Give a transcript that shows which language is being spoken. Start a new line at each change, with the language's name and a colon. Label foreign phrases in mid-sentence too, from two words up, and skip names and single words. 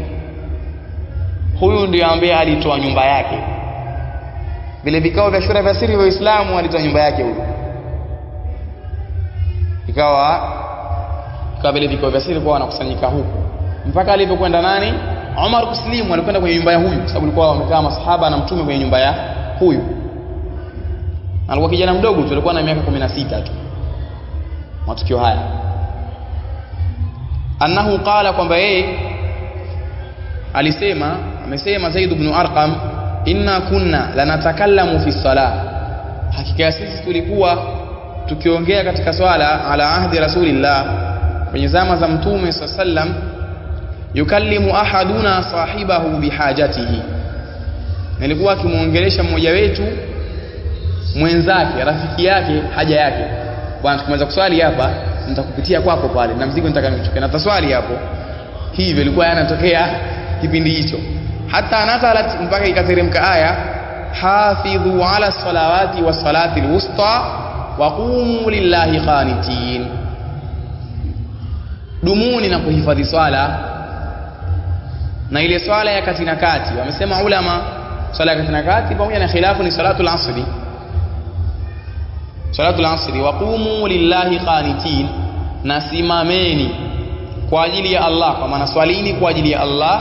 Swahili: Huyu ndiye ambaye alitoa nyumba yake vile vikao vya shura vya siri vya Uislamu, alitoa nyumba yake huyu, ikawa vile vikao vya siri kwa wanakusanyika huko, mpaka alipokwenda nani Umar kuslimu, alikwenda kwenye nyumba ya huyu, sababu alikuwa wamekaa masahaba na Mtume kwenye nyumba ya huyu. Alikuwa kijana mdogo tu, alikuwa na miaka 16 tu. Matukio haya
Arabic: أنه قال,
Swahili: kwamba yeye alisema amesema Zaid ibn
Arabic: أرقم إنا كنا لنتكلم في صلاة,
Swahili: hakika sisi tulikuwa tukiongea katika swala,
Arabic: على عهد رسول الله,
Swahili: kwenye zama za mtume sallam,
Arabic: يكلم أحدنا صاحبه بحاجته,
Swahili: nilikuwa akimuongelesha mmoja wetu mwenzake, rafiki yake, haja yake. Bwana, tukimaliza kuswali hapa nitakupitia kwako pale na mzigo nitaka nichukue na taswali hapo. Hivyo ilikuwa yanatokea kipindi hicho.
Arabic: حتى نزلت,
Swahili: mpaka ikateremka aya,
Arabic: حافظوا على الصلوات والصلاة الوسطى وقوموا لله قانتين,
Swahili: dumuni na kuhifadhi swala na ile swala ya kati na kati. Wamesema ulama swala ya kati na kati pamoja na khilafu ni
Arabic: صلاة العصر صلاة العصر. وقوموا لله قانتين,
Swahili: nasimameni kwa ajili ya Allah, kwa maana swalini kwa ajili ya Allah.